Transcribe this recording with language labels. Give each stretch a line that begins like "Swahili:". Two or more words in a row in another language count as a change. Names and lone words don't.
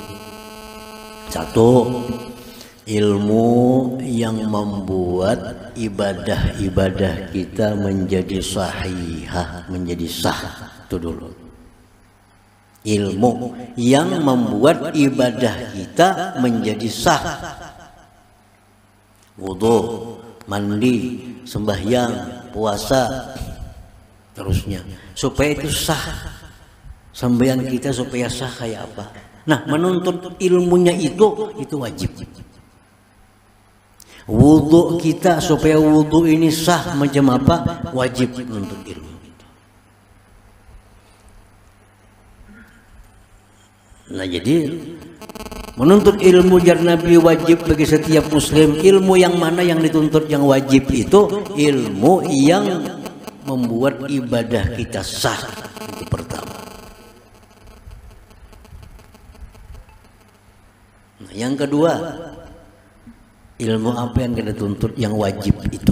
Indonesian: Satu, ilmu yang membuat ibadah-ibadah kita menjadi sahihah, menjadi sah. Itu dulu. Ilmu yang membuat ibadah kita menjadi sah. Wudu, mandi, sembahyang, puasa, terusnya. Supaya itu sah. Sembahyang kita supaya sah kayak apa? Nah, menuntut ilmunya itu wajib. Wudu kita supaya wudu ini sah macam apa? Wajib menuntut ilmu itu. Nah, jadi menuntut ilmu jar Nabi wajib bagi setiap muslim. Ilmu yang mana yang dituntut yang wajib itu? Ilmu yang membuat ibadah kita sah. Itu pertama. Yang kedua, ilmu apa yang kita tuntut yang wajib itu?